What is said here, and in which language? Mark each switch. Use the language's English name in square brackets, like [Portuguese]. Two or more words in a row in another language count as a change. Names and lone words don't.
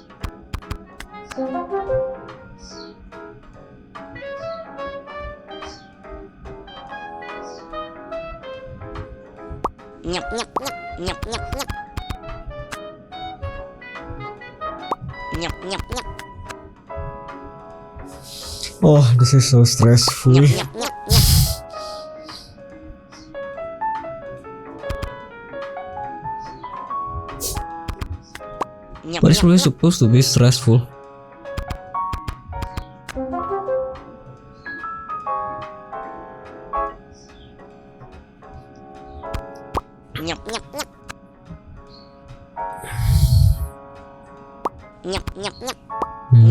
[English] Nyap, nyap, nyap. Nyap, nyap, nyap. Nyap, nyap, nyap. Oh, this is so stressful. Nyap, nyap, nyap, nyap. Nyap, But it's nyap, really nyap. supposed to be stressful. Nyap, nyap, nyap. Nyap, nyap, nyap. Nyap,